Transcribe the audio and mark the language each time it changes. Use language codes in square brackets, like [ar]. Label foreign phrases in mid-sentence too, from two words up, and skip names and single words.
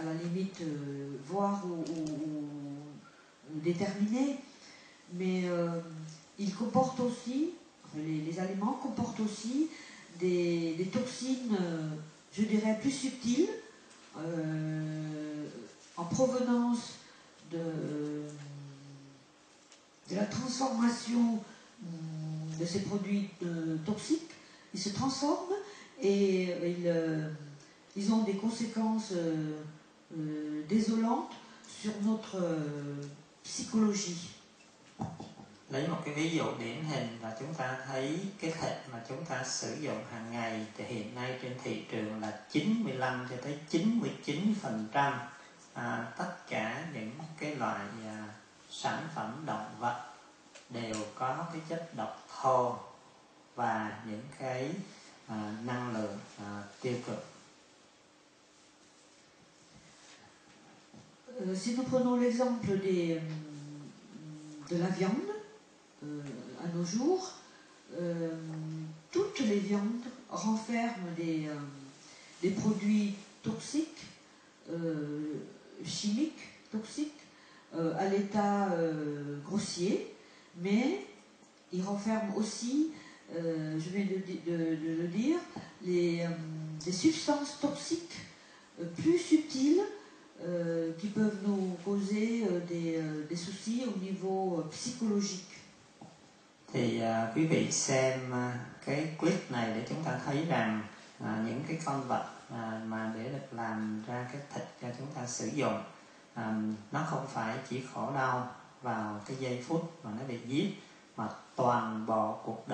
[fr] la limite voir ou déterminer, mais ils comportent aussi, les aliments comportent aussi des toxines, je dirais, plus subtiles, en provenance de la transformation de ces produits toxiques. Ils se transforment et ils ont des conséquences désolantes sur notre psychologie. [vi] Lấy một cái ví dụ điển hình là chúng ta thấy cái thịt mà chúng ta sử dụng hàng ngày thì hiện nay trên thị trường là 95 cho tới 99% tất cả những cái loại sản phẩm động vật đều có cái chất độc thô và những cái năng lượng tiêu cực. [fr] Si nous prenons l'exemple de la viande à nos jours. Toutes les viandes renferment des produits toxiques, chimiques, toxiques, à l'état grossier, mais ils renferment aussi, je viens de le dire, des substances toxiques plus subtiles qui peuvent nous causer des soucis au niveau psychologique. [vi] Thì quý vị xem cái clip này để chúng ta thấy rằng những cái con vật mà để được làm ra cái thịt cho chúng ta sử dụng, nó không phải chỉ khổ đau vào cái giây phút mà nó bị giết, mà toàn bộ cuộc